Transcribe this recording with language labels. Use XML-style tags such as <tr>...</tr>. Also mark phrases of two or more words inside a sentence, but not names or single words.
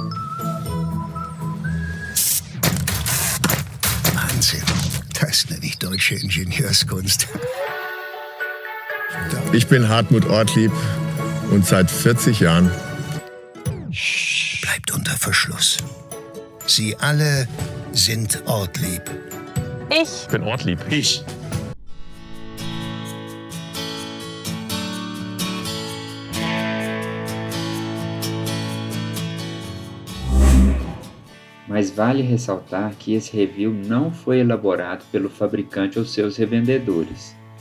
<de>Wahnsinn, das nenne ich deutsche Ingenieurskunst. Ich bin Hartmut Ortlieb und seit 40 Jahren... Bleibt unter Verschluss. Sie alle sind Ortlieb. Ich bin Ortlieb. Ich.</de> <pt>Mas vale ressaltar que esse review não foi elaborado pelo fabricante ou seus revendedores.</pt>